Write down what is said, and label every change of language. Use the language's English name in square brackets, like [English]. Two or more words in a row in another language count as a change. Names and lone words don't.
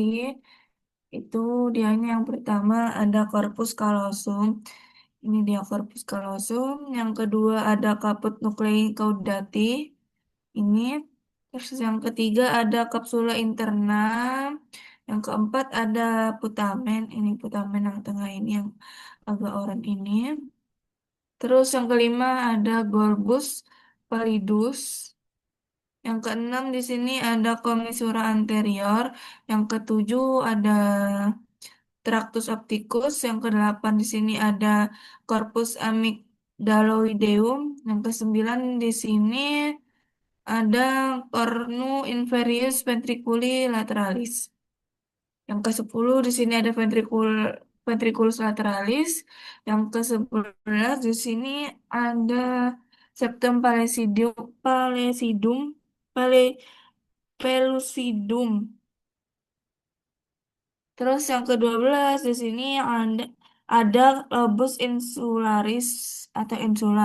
[Indonesian] Itu dianya yang pertama ada [Latin] corpus callosum. [Indonesian] Ini dia [Latin] corpus callosum. [Indonesian] Yang kedua ada [Latin] caput nuclei caudati. [Indonesian] Ini. Terus yang ketiga ada [Latin] kapsula interna. [Indonesian] Yang keempat ada putamen. Ini putamen yang tengah ini yang agak oranye ini. Terus yang kelima ada [Latin] bulbus pallidus. [Indonesian] Yang keenam di sini ada [Latin] commissura anterior. [Indonesian] Yang ketujuh ada [Latin] tractus opticus. [Indonesian] Yang kedelapan di sini ada [Latin] corpus amygdaloideum. [Indonesian] Yang kesembilan di sini ada [Latin] cornu inferius ventriculi lateralis. [Indonesian] Yang ke-10 di sini ada [Latin] ventriculus lateralis. [Indonesian] Yang ke-11 di sini ada [Latin] septum pallidum, [Indonesian] pale, pellucidum. Terus yang ke-12 di sini ada [Latin] lobus insularis [Indonesian] atau insula.